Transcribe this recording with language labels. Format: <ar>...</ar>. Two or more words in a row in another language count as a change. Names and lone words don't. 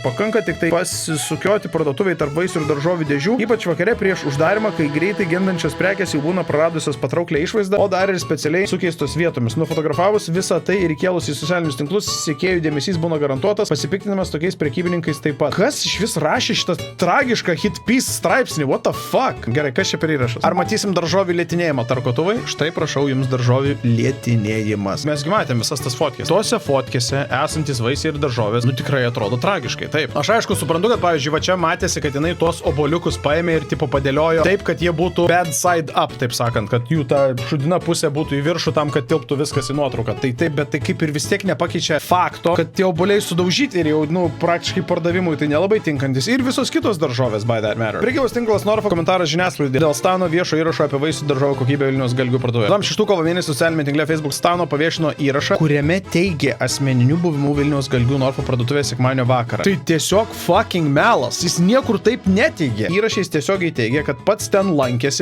<lt>Pakanka tik tai pasisukioti parduotuviai tarp vaisių ir daržovių dėžių, ypač vakare prieš uždarimą, kai greitai gendančios prekės jau būna praradusios patrauklią išvaizdą, o dar ir specialiai sukeistos vietomis. Nufotografavus visą tai ir įkėlus į socialinius tinklus, sekėjų dėmesys būna garantuotas, pasipiktinimas tokiais prekybininkais taip pat. Kas iš vis rašė šitą tragišką</lt> <en>hit piece</en> <lt>straipsnį?</lt> <en>What the fuck?</en> <lt>Gerai, kas čia per įrašas? Ar matysim daržovių lėtinėjimą tarkotuvai? Štai prašau jums daržovių lėtinėjimas. Mesgi matėm visas tas fotkės. Tose fotkėse esantis vaisiai ir daržovės, nu tikrai atrodo tragiškai. Taip. Aš aišku suprantu, kad pavyzdžiui, va čia matėsi, kad jinai tuos oboliukus paėmė ir tipo padėliojo taip, kad jie būtų</lt> <en>bad side up,</en> <lt>taip sakant, kad jų ta šudina pusė būtų į viršų tam, kad tilptų viskas į nuotrauką. Tai taip, bet tai kaip ir vis tiek nepakeičia fakto, kad tie oboliai sudaužyti ir jau, nu, praktiškai pardavimui tai nelabai tinkantis. Ir visos kitos daržovės</lt> <en>by that matter.</en> <lt>Prekybos tinklas Norfa komentaras žiniasklaidai dėl Stano viešo įrašo apie vaisių daržovių kokybę Vilniaus Galgių parduotuvėje. 6 kovo mėnesį socialinėme tinkle Facebook Stano paviešino įrašą, kuriame teigė asmeniniu buvimu Vilniaus Galgių Norfa parduotuvėje sekmadienio vakarą. Tai tiesiog fucking melas. Jis niekur taip neteigė. Įrašais tiesiogiai teigė, kad pats ten lankėsi.</lt>